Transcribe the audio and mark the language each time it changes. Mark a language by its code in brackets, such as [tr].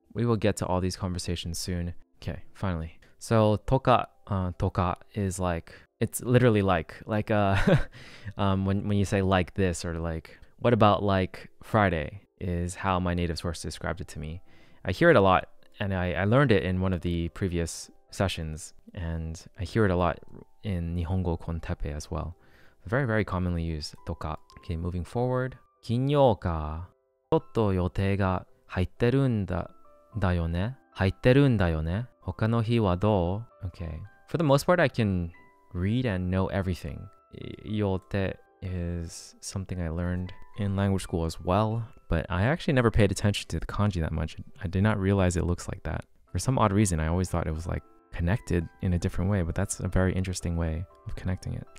[en] We will get to all these conversations soon. Okay, finally. So toka is like, it's literally like when you say like this or like, what about like Friday is how my native source described it to me. I hear it a lot and I learned it in one of the previous sessions and I hear it a lot in Nihongo Kontepe as well. Very, very commonly used, toka. Okay, moving forward. [ja] 金曜か。ちょっと予定が入ってるんだよね。入ってるんだよね。他の日はどう?Okay. [en] For the most part, I can read and know everything. 予定 is something I learned in language school as well, but I actually never paid attention to the kanji that much. I did not realize it looks like that. For some odd reason, I always thought it was like connected in a different way, but that's a very interesting way of connecting it.